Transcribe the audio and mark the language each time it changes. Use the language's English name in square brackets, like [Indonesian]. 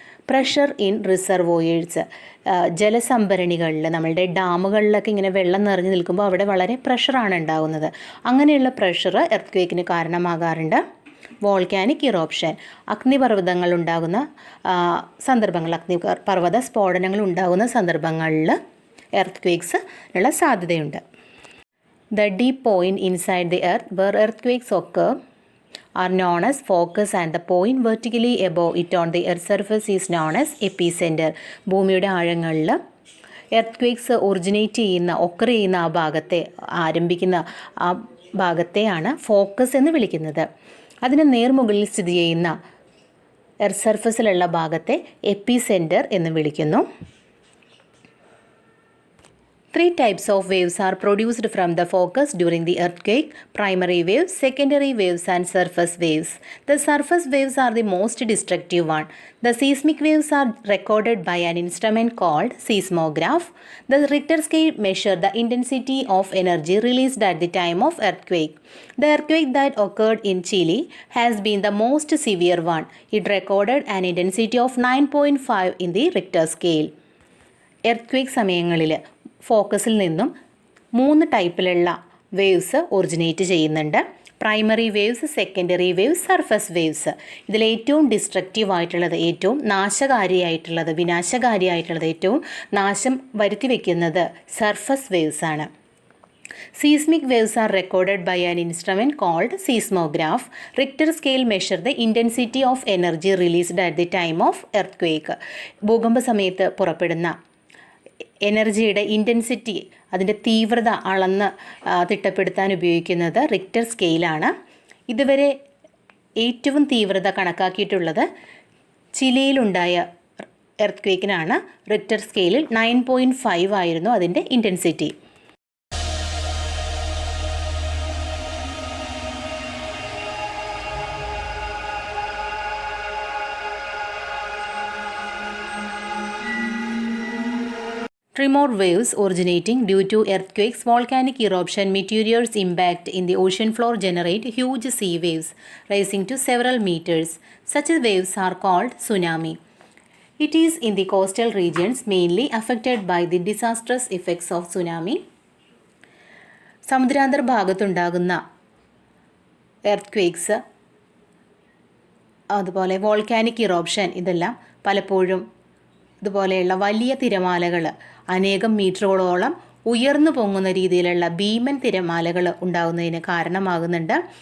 [English] pressure in reservoirs, [Malayalam] ജലസംഭരണികളിൽ, നമ്മളുടെ ഡാമുകളിലൊക്കെ ഇങ്ങനെ വെള്ളം നിറഞ്ഞു നിൽക്കുമ്പോൾ അവിടെ വളരെ പ്രഷറാണ് ഉണ്ടാകുന്നത്. അങ്ങനെയുള്ള പ്രഷർ എർത്ത് ക്വേക്കിന് കാരണമാകാറുണ്ട്. വോൾക്കാനിക് ഇറോപ്ഷൻ, അഗ്നിപർവ്വതങ്ങൾ ഉണ്ടാകുന്ന സന്ദർഭങ്ങൾ, അഗ്നിപർവ്വത സ്ഫോടനങ്ങൾ ഉണ്ടാകുന്ന സന്ദർഭങ്ങളിൽ എർത്ത് ക്വേക്സ് ഉള്ള സാധ്യതയുണ്ട്. [English] The deep point inside the earth where earthquakes occur are known as focus, and the point vertically above it on the earth surface is known as epicenter. [Malayalam] ഭൂമിയുടെ ആഴങ്ങളിൽ എർത്ത് ക്വേക്സ് ഒക്കർ ചെയ്യുന്ന ആ ഭാഗത്തെ, ആരംഭിക്കുന്ന ആ ഭാഗത്തെയാണ് focus എന്ന് വിളിക്കുന്നത്. അതിന് നേർമുകളിൽ സ്ഥിതി ചെയ്യുന്ന എർത്ത് സർഫസിലുള്ള ഭാഗത്തെ എപ്പിസെൻറ്റർ എന്ന് വിളിക്കുന്നു. [English] 3 types of waves are produced from the focus during the earthquake: primary waves, secondary waves, and surface waves. The surface waves are the most destructive one. The seismic waves are recorded by an instrument called seismograph. The Richter scale measures the intensity of energy released at the time of earthquake. The earthquake that occurred in Chile has been the most severe one. It recorded an intensity of 9.5 in the Richter scale. [Malayalam] Earth സമയങ്ങളിൽ ഫോക്കസിൽ നിന്നും 3 ടൈപ്പിലുള്ള waves originate ചെയ്യുന്നുണ്ട്. Primary waves, secondary waves, surface waves. ഇതിൽ ഏറ്റവും destructive ആയിട്ടുള്ളത്, ഏറ്റവും നാശകാരിയായിട്ടുള്ളത്, വിനാശകാരിയായിട്ടുള്ളത്, ഏറ്റവും നാശം വരുത്തി വയ്ക്കുന്നത് സർഫസ് വേവ്സ് ആണ്. [English] Seismic waves are recorded by an instrument called seismograph. Richter scale measures the intensity of energy released at the time of earthquake. [Malayalam] ഭൂകമ്പ സമയത്ത് പുറപ്പെടുന്ന എനർജിയുടെ ഇൻറ്റൻസിറ്റി, അതിൻ്റെ തീവ്രത അളന്ന് തിട്ടപ്പെടുത്താൻ ഉപയോഗിക്കുന്നത് റിക്ടർ സ്കെയിലാണ്. ഇതുവരെ ഏറ്റവും തീവ്രത കണക്കാക്കിയിട്ടുള്ളത് ചിലിയിലുണ്ടായ എർത്ത് ക്വേക്കിനാണ്. റിക്ടർ സ്കെയിലിൽ 9.5 ആയിരുന്നു അതിൻ്റെ intensity. [English] Tremor waves originating due to earthquakes, volcanic eruption, meteors impact in the ocean floor generate huge sea waves rising to several meters. Such waves are called tsunami. It is in the coastal regions mainly affected by the disastrous effects of tsunami. [Malayalam] സമുദ്രാന്തർ ഭാഗത്തുണ്ടാകുന്ന earth quakes, അതുപോലെ volcanic ഇറോപ്ഷൻ, ഇതെല്ലാം പലപ്പോഴും ഇതുപോലെയുള്ള വലിയ തിരമാലകൾ, അനേകം മീറ്ററുകളോളം ഉയർന്നു പൊങ്ങുന്ന രീതിയിലുള്ള ഭീമൻ തിരമാലകൾ ഉണ്ടാകുന്നതിന് കാരണമാകുന്നുണ്ട്.